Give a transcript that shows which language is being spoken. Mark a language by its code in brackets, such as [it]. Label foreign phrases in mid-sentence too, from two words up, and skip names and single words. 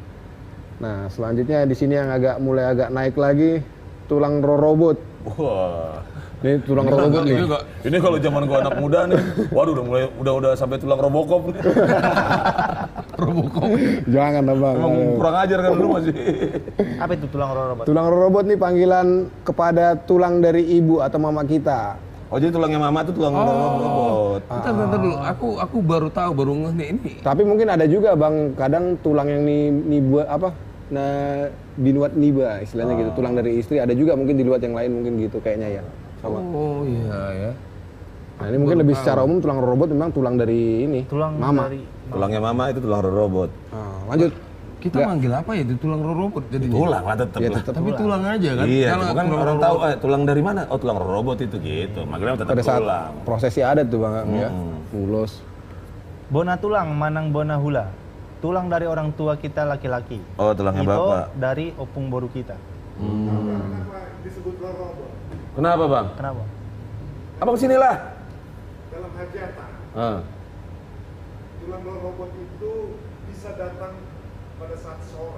[id] Nah, selanjutnya di sini yang mulai agak naik lagi, tulang rorobot. Wah. Ini tulang rorobot nih. Ini kalau zaman gua anak muda nih, waduh udah sampai tulang Robocop. Jangan abang. Emang kurang ajar kan lu masih. Apa itu tulang rorobot? Tulang rorobot nih panggilan kepada tulang dari ibu atau mama kita. Oh jadi tulangnya mama itu tulang robot. Bentar dulu. Aku baru tahu, baru ngeh nih ini. Tapi mungkin ada juga bang, kadang tulang yang buat apa? Nah, dinuat niba istilahnya gitu. Tulang dari istri ada juga mungkin diluat yang lain mungkin gitu kayaknya ya. Sama. Oh iya ya. Nah ini mungkin lebih secara umum tulang robot memang tulang dari ini. Tulang mama. dari Tulangnya mama itu tulang robot. Nah, lanjut. Kita manggil apa ya? Itu tulang robot jadi. Tulang lah tetep Ya lah. tetap Tapi tulang aja kan. Iya, Kalau bukan tulang orang robot- tahu tulang dari mana? Oh tulang robot itu gitu. Manggilnya tetap Pada saat tulang. prosesi adat tuh bang ya. Ulos. [bbc] bona tulang manang bona hula. [id] Tulang dari orang tua kita laki-laki. Oh tulangnya Itu bapak. dari opung boru kita. Kenapa disebut lorobot? Kenapa bang? Kenapa? Abang sinilah. Dalam hajatan, Ah. tulang lorobot itu bisa datang pada saat sore.